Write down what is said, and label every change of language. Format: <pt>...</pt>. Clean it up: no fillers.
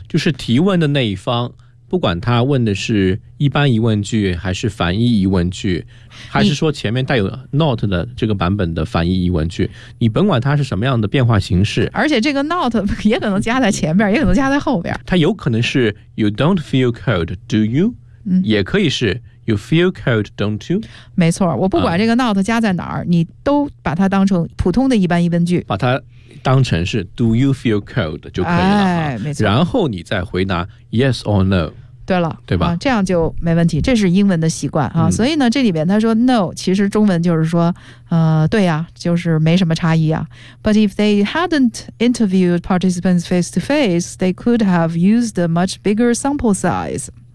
<zh>就是提问的那一方，不管他问的是一般疑问句还是反义疑问句，还是说前面带有 not 的这个版本的反义疑问句，你甭管它是什么样的变化形式，而且这个 not 也可能加在前面，也可能加在后边，它有可能是</zh> <en>You don't feel cold, do you?、</en> <zh>也可以是</zh> <en>You feel cold, don't you?</en> <zh>没错，我不管这个 not 加在哪儿，你都把它当成普通的一般疑问句，把它当成是</zh> <en>Do you feel cold</en> <zh>就可以了、没错，然后你再回答</zh> <en>yes or no。</en> <zh>对了，对吧、这样就没问题，这是英文的习惯、所以呢，这里边他说 no 其实中文就是说对呀、就是没什么差异啊。</zh> <en>But if they hadn't interviewed participants face to face, they could have used a much bigger sample size。</en>